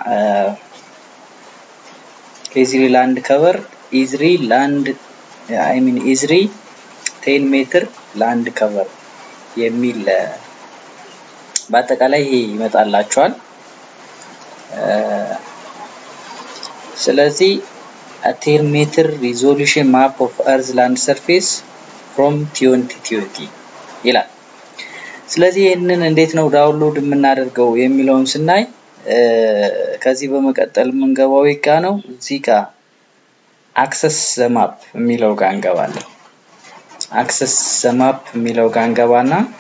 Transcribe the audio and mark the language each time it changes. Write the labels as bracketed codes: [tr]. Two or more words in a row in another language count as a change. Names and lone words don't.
[am] ESRI [en] land cover [am] ESRI 10 ሜትር [en] land cover [am] የሚል በአጠቃላይ ይመጣላችኋል ስለዚህ [en] 10 meter resolution map of earth land surface from 2020 [am] ይላል ስለዚህ ይሄንን እንዴት ነው ዳውንሎድ የምናደርገው የሚለውን ስናይ ከዚህ በመቀጠል መንገባው ይጋ ነው እዚህ ጋር [en] access the map [am] የሚለው ጋር እንገባለን [en] access the map [am] የሚለው ጋር እንገባና